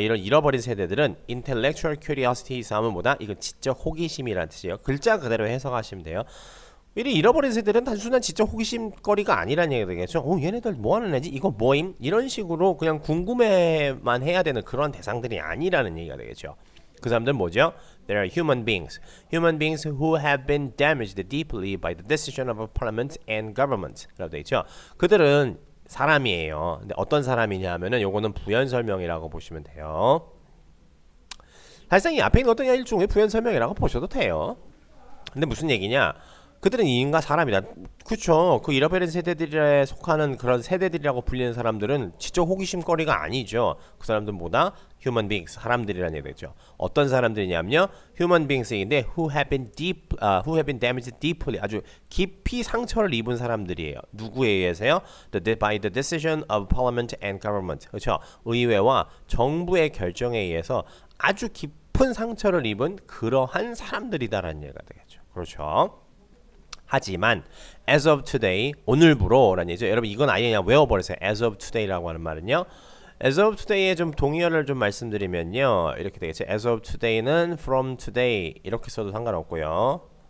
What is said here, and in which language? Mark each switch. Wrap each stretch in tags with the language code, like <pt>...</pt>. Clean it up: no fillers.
<ko>이런 잃어버린 세대들은</ko> <en>intellectual curiosities</en> <ko>하면 뭐다? 이건 지적 호기심이라는 뜻이에요. 글자 그대로 해석하시면 돼요. 잃어버린 세대들은 단순한 지적 호기심거리가 아니라는 얘기가 되겠죠. 얘네들 뭐 하는 애지? 이거 뭐임? 이런 식으로 그냥 궁금해만 해야 되는 그런 대상들이 아니라는 얘기가 되겠죠. 그 사람들은 뭐죠?</ko> <en>They are human beings who have been damaged deeply by the decision of a parliament and government.</en> <ko>라고 되어 있죠. 그들은 사람이에요. 근데 어떤 사람이냐 하면은 요거는 부연 설명이라고 보시면 돼요. 사실상 이 앞에 있는 어떤 일종의 부연 설명이라고 보셔도 돼요. 근데 무슨 얘기냐? 그들은 인과 사람이다. 그렇죠. 그 잃어버린 세대들에 속하는 그런 세대들이라고 불리는 사람들은 지적 호기심거리가 아니죠. 그 사람들은 뭐다?</ko> <en>Human beings,</en> <ko>사람들이라는 얘기죠. 어떤 사람들이냐면요, human beings인데</ko> <en>who have been damaged deeply,</en> <ko>아주 깊이 상처를 입은 사람들이에요. 누구에 의해서요?</ko> <en>By the decision of parliament and government.</en> <ko>그렇죠. 의회와 정부의 결정에 의해서 아주 깊은 상처를 입은 그러한 사람들이다라는 얘기가 되겠죠. 그렇죠. 하지만</ko> <en>as of today,</en> <ko>오늘부로라는 얘기죠. 여러분 이건 아예 그냥 외워버리세요.</ko> <en>as of today</en> <ko>라고 하는 말은요. as of today의 좀 동의어를 좀 말씀드리면요. 이렇게 되겠죠.</ko> <en>as of today는 from today</en> <ko>이렇게 써도 상관없고요.</ko>